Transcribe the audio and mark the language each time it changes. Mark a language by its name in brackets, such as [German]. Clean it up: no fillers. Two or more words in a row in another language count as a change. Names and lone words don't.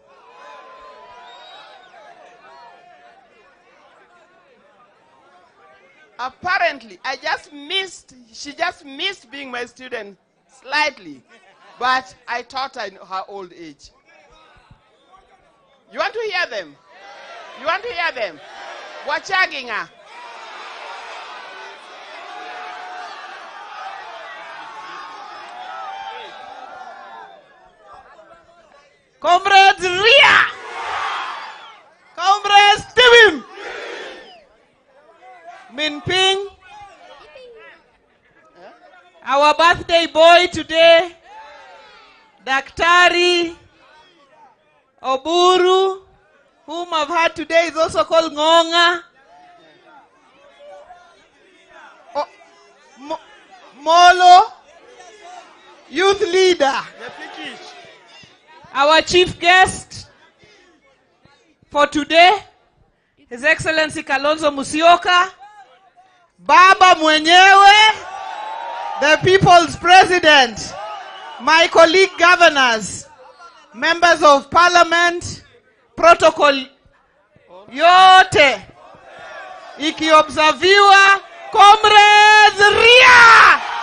[English] Apparently, she just missed being my student slightly, but I taught her in her old age. You want to hear them? You want to hear them? Wachaginga. Comrades Ria! Comrades Tibim! Minping, our birthday boy today, Daktari Oburu, whom I've had today, is also called Ngonga. Molo, youth leader. Our chief guest for today, His Excellency Kalonzo Musyoka, [Swahili] Baba mwenyewe, [English] the people's president, my colleague governors, members of parliament, protocol [Swahili] yote ikiobserviwa, [English] comrades Ria!